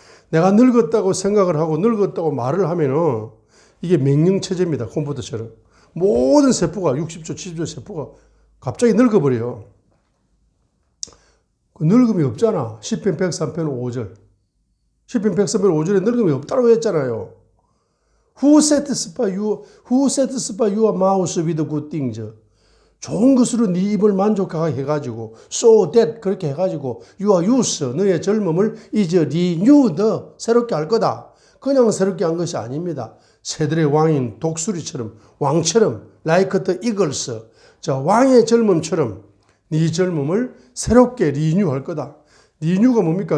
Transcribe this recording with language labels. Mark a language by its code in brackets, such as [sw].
[ko] 내가 늙었다고 생각을 하고 늙었다고 말을 하면은 이게 명령체제입니다. 컴퓨터처럼. 모든 세포가 60조, 70조 세포가 갑자기 늙어버려요. 그 늙음이 없잖아. 시편 103편 5절. 시편 103편 5절에 늙음이 없다고 했잖아요. [en] Who satisfy your mouth with good things? [ko] 좋은 것으로 네 입을 만족하게 해가지고 so that 그렇게 해가지고 your youth 너의 젊음을 is renewed 새롭게 할 거다. 그냥 새롭게 한 것이 아닙니다. 새들의 왕인 독수리처럼 왕처럼 like the eagles 자 왕의 젊음처럼 네 젊음을 새롭게 리뉴할 거다. 리뉴가 뭡니까?